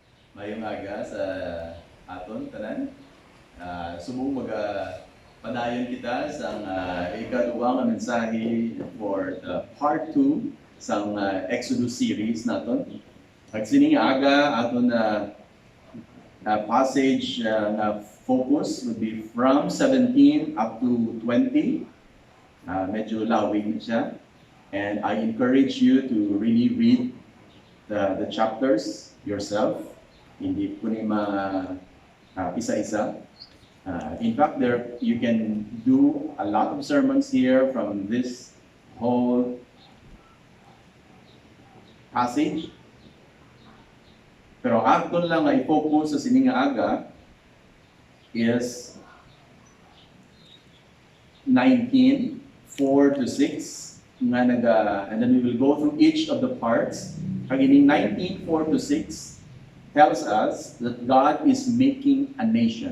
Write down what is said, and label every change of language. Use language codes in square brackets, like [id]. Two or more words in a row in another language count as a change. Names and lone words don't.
[hil] Mayong aga sa aton tanan. Subong padayon kita sa ikaduwa nga mensahe [en] for the part 2 [hil] sa Exodus series naton. At sining aga aton [en] passage na focus would be from 17 up to 20. [hil] Medyo lawig siya. [en] And I encourage you to really read the chapters yourself. [hil] Hindi ko ni isa-isa. [en] In fact, you can do a lot of sermons here from this whole passage. [hil] Pero aton lang nga i-focus sa sininga aga is 19, 4 to 6. [en] And then we will go through each of the parts. Kagining 19, 4 to 6 tells us that God is making a nation.